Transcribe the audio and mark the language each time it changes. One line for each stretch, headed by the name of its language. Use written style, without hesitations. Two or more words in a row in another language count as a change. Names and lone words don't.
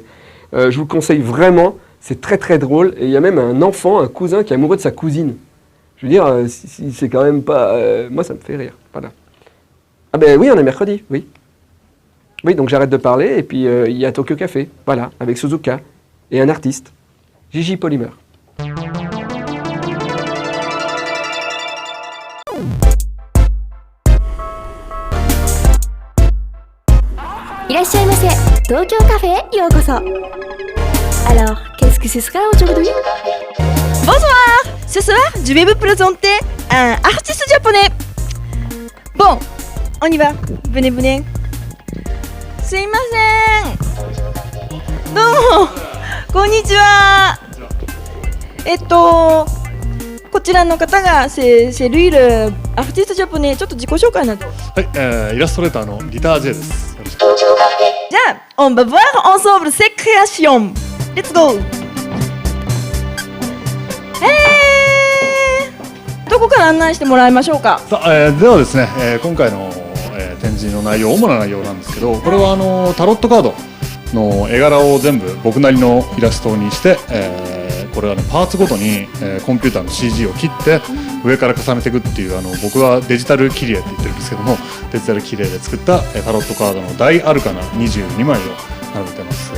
French: Je vous le conseille vraiment, c'est très très drôle. Et il y a même un enfant, un cousin qui est amoureux de sa cousine. Je veux dire, c'est quand même pas... moi ça me fait rire, voilà. Ah ben oui, on est mercredi, oui. Oui, donc j'arrête de parler et puis il y a Tokyo Café, voilà, avec Suzuka et un artiste, Gigi Polymer.
Japanese: いらっしゃいませ。東京カフェへようこそ。
French: Alors, qu'est-ce que ce sera aujourd'hui? Bonsoir! Ce soir, je vais vous présenter un artiste japonais. Bon, on y va. Venez, venez.
Japanese: すいません。どうも、こんにちは。こちらの方が
French: c'est lui le artiste japonais。
Japanese: ちょっと自己紹介なんで。はい、イラストレーターのギター J です。よろしく。
French: じゃあ、on va voir ensemble ses créations.
English: Let's go!
Japanese: どこから案内してもらいましょうか。さあ、ではですね、今回の、展示の内容、主な内容なんですけど、これはタロットカードの絵柄を全部僕なりのイラストにして、これはねパーツごとに、コンピューターの CG を切って上から重ねていくっていう僕はデジタル切り絵って言ってるんですけども、デジタル切り絵で作った、タロットカードの大アルカナ22枚を並べてます。